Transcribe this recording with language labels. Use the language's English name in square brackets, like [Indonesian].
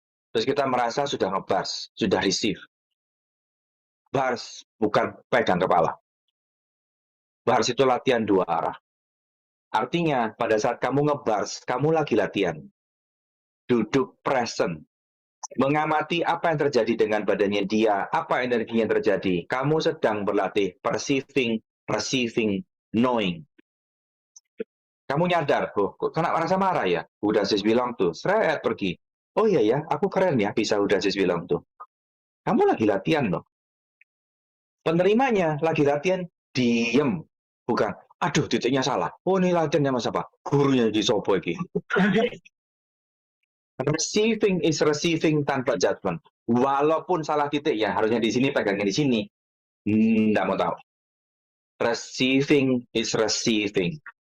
[Indonesian] Terus kita merasa sudah ngebars, sudah receive. Bars, bukan pegang kepala. Bars itu latihan 2 arah. Artinya, pada saat kamu ngebars, kamu lagi latihan. Duduk present. Mengamati apa yang terjadi dengan badannya dia, apa energinya yang terjadi. Kamu sedang berlatih [English] perceiving, receiving, knowing. [Indonesian] Kamu nyadar, kok kena rasa marah ya? Udah sis bilang tuh, seret pergi. Oh iya ya, aku keren ya bisa udah sis bilang tuh. Kamu lagi latihan loh. Penerimanya lagi latihan, diem. Bukan, aduh titiknya salah. Oh ini latihannya mas apa? [Javanese] Gurunya di sopo iki. [English] Receiving is receiving [Indonesian] tanpa judgment. Walaupun salah titik ya, harusnya di sini pegangnya di sini. Nggak mau tahu. [English] Receiving is receiving.